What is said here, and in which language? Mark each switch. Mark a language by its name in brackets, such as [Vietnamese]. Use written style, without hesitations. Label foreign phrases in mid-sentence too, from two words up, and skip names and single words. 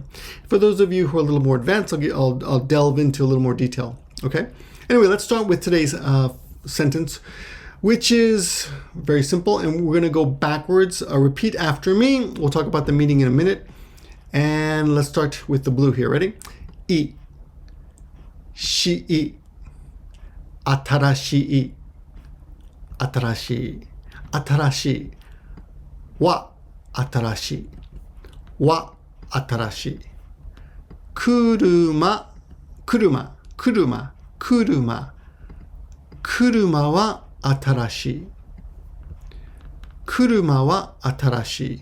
[English] For those of you who are a little more advanced, I'll delve into a little more detail. Okay. Anyway, let's start with today's sentence, which is very simple, and we're going to go backwards. Repeat after me. We'll talk about the meaning in a minute. And let's start with the blue here. Ready? I, [Japanese] し、新しい、新しい、新しい, は、新しい、は、新しい、車、車、車、車、車は新しい. 車は新しい.